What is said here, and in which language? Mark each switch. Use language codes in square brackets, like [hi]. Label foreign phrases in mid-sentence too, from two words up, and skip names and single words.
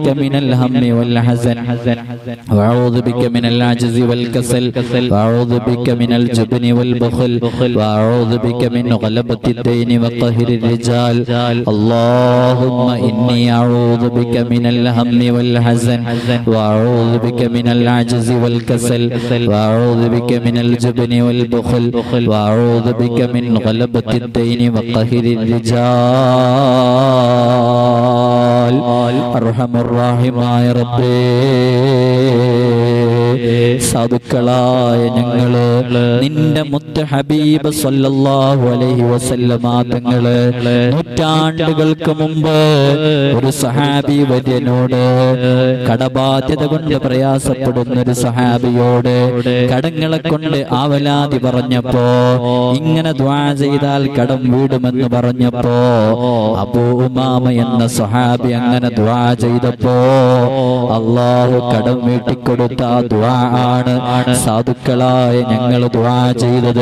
[ar] من الهم والحزن وأعوذ بك من العجز والكسل وأعوذ بك من الجبن والبخل وأعوذ بك من غلبة الدين وقهر الرجال اللهم إني أعوذ بك من الهم والحزن وأعوذ بك من العجز والكسل وأعوذ بك من الجبن والبخل وأعوذ بك من غلبة الدين وقهر الرجال أرحم الراحمين يا ربي [ml] സാധുക്കളായ ഞങ്ങള് നിന്റെ മുത്ത് ഹബീബ് [ar] صلى الله عليه [ml] വസല്ലമ തങ്ങള് നൂറ്റാണ്ടുകൾക്ക് മുമ്പ് ഒരു സഹാബി വര്യനോട് കടബാധ്യത കൊണ്ട് പ്രയാസപ്പെടുന്ന ഒരു സഹാബിയോട് കടങ്ങളെ കൊണ്ട് ആവലാതി പറഞ്ഞപ്പോ ഇങ്ങനെ ദുആ ചെയ്താൽ കടം വീടുമെന്ന് പറഞ്ഞപ്പോ അബൂ ഉമാമ എന്ന സഹാബി അങ്ങനെ ദുആ ചെയ്തപ്പോ അല്ലാഹു കടം വീട്ടിക്കൊടുത്ത ദുആ ആണ് സാധുക്കളായ ഞങ്ങൾ ദുആ ചെയ്തത്.